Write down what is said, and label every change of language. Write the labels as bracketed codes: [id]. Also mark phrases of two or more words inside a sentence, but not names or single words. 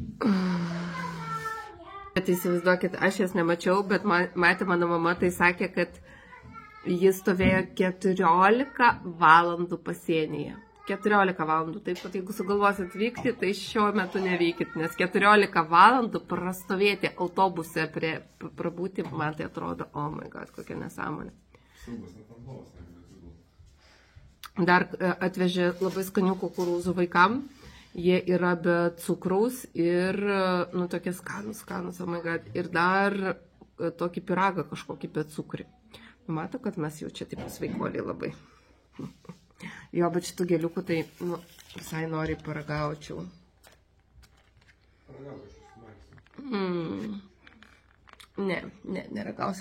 [lt] Bet įsivaizduokit, aš jas nemačiau, bet matė mano mama, tai sakė, kad jis stovėjo 14 valandų pasienyje. 14 valandų. Taip pat, jeigu sugalvosit vykti, tai šiuo metu nevykit, nes 14 valandų prastovėti autobuse prabūti, man tai atrodo, [en] oh my god, [lt] kokia nesąmonė. Dar atvežė labai skanių kukurūzų vaikam. Jie yra be cukraus ir, nu, tokie skanus, [en] oh my god. [lt] Ir dar tokį pyragą kažkokį be cukrį. Mato, kad mes jau čia taip sveikoliai labai. Jo, bet šitų gėliukų tai, nu, visai noriai paragaučiau. Neragausiu.